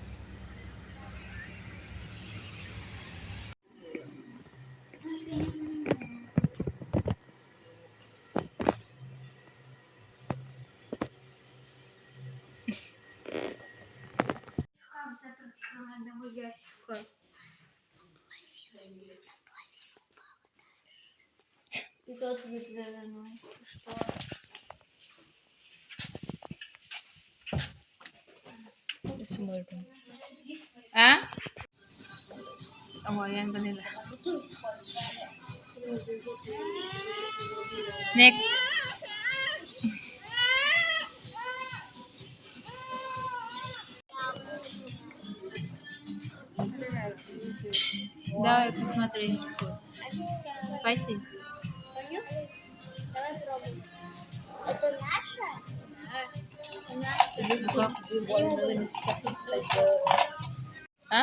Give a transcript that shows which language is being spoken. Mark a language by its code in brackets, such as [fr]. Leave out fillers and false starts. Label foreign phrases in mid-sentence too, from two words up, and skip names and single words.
[ru] Шкаф закрыт с одного ящика. И тот выдвинул. Что? [en] Small room. [tl] Ah? Oh, ayan ba nila? Nick. [ru] Давай, посмотри. Spicy. Давай пробуем. Это наша? Ha?